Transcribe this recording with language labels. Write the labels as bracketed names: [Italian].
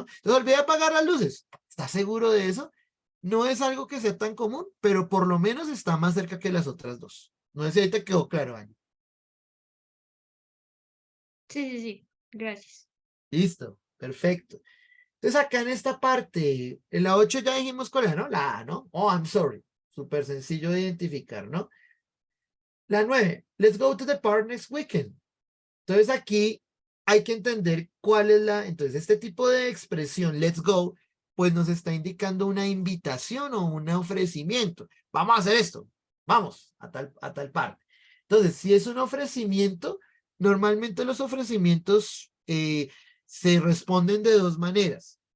[Spanish] Entonces, olvida apagar las luces. ¿Estás seguro de eso? No es algo que sea tan común, pero por lo menos está más cerca que las otras dos. No sé si ahí te quedó claro, Ani. Sí, sí, sí, gracias. Listo, perfecto. Entonces acá en esta parte, en la 8 ya dijimos cuál es, ¿no? La A, ¿no? [English] Oh, I'm sorry. [Spanish] Súper sencillo de identificar, ¿no? La 9, [English] let's go to the park next weekend. [Spanish] Entonces aquí hay que entender cuál es entonces este tipo de expresión, [English] let's go, [Spanish] pues nos está indicando una invitación o un ofrecimiento. Vamos a hacer esto, vamos a tal parte. Entonces, si es un ofrecimiento, normalmente los ofrecimientos se responden de dos maneras.